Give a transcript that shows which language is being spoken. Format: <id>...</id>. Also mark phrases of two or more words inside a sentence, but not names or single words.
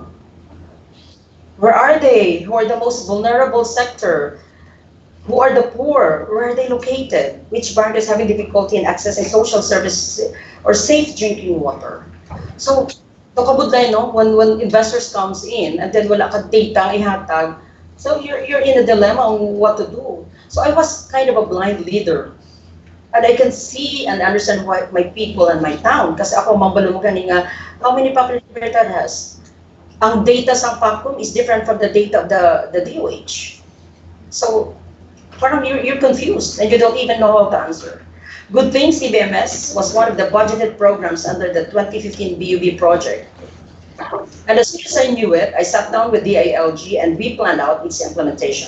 <en>Where are they? Who are the most vulnerable sector? Who are the poor? Where are they located? Which barangay is having difficulty in accessing social services or safe drinking water? So, nakabudlay, no? When investors comes in and then</en> <hil>wala ka data ihatag,</hil> <en>so you're in a dilemma on what to do. So I was kind of a blind leader. And I can see and understand why my people and my town.</en> <hil>Kasi ako, mabalo mo nga,</hil> <en>how many population Libertad has?</en> <hil>Ang data sa</hil> <en>PACOM is different from the data of the DOH. So, parang you're confused and you don't even know how to answer. Good thing CBMS was one of the budgeted programs under the 2015 BUB project. And as soon as I knew it, I sat down with DILG and we planned out its implementation.</en>